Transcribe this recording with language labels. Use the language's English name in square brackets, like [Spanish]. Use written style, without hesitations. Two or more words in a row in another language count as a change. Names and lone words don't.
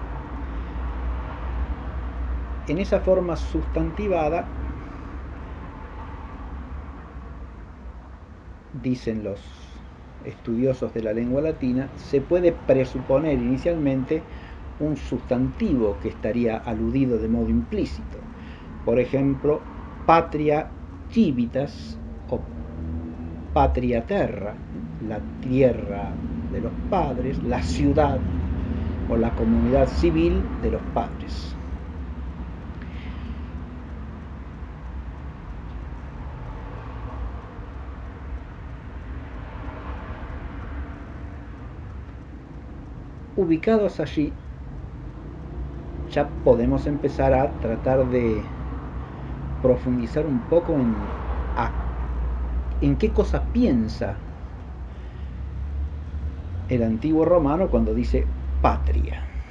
[Spanish] En esa forma sustantivada, dicen los estudiosos de la lengua latina, se puede presuponer inicialmente un sustantivo que estaría aludido de modo implícito. Por ejemplo, [Latin] patria civitas o patria terra, [Spanish] la tierra de los padres, la ciudad o la comunidad civil de los padres. Ubicados allí, ya podemos empezar a tratar de profundizar un poco en qué cosa piensa el antiguo romano cuando dice patria.